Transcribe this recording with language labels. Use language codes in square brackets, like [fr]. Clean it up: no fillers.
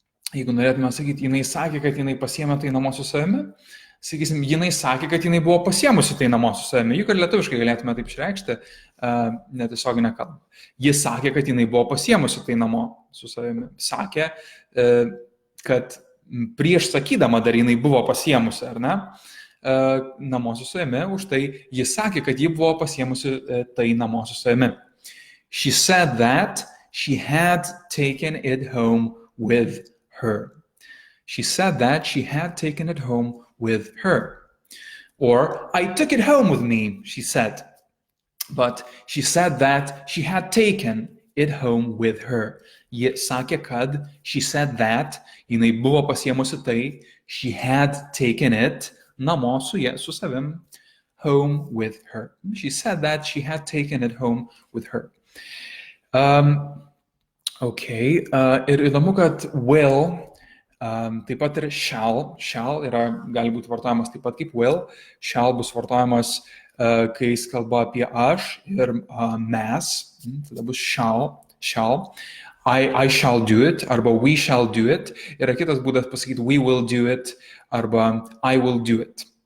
[lt] Jeigu norėtume sakyti, jinai sakė, kad jinai pasiėmė tai namo su savimi, sakysim, jinai sakė, kad jinai buvo pasiėmusi tai namo su savimi, juk ir lietuviškai galėtume taip išreikšti, netiesioginę kalbą. Jis sakė, kad jinai buvo pasiėmusi tai namo su savimi. Sakė, kad prieš sakydama dar jinai buvo pasiėmusi, ar ne, namo su savimi, už tai jis sakė, kad ji buvo pasiėmusi tai namo su savimi. [en] She said that she had taken it home with her. She said that she had taken it home with her. Or, I took it home with me, she said. But she said that she had taken it home with her. [lt] Ji sakė, kad [en] she said that, [lt] jinai buvo pasiėmusi tai, [en] she had taken it [lt] namo su savim, [en] home with her. She said that she had taken it home with her. [lt] Okay, ir įdomu, kad will, taip pat ir shall yra, gali būti vartojamas taip pat kaip will, shall bus vartojamas, kai jis kalba apie aš ir mes, tada bus shall, [en] I shall do it, [lt] arba [en] we shall do it, [lt] yra kitas būdas pasakyti [en] we will do it, [lt] arba [en] I will do it.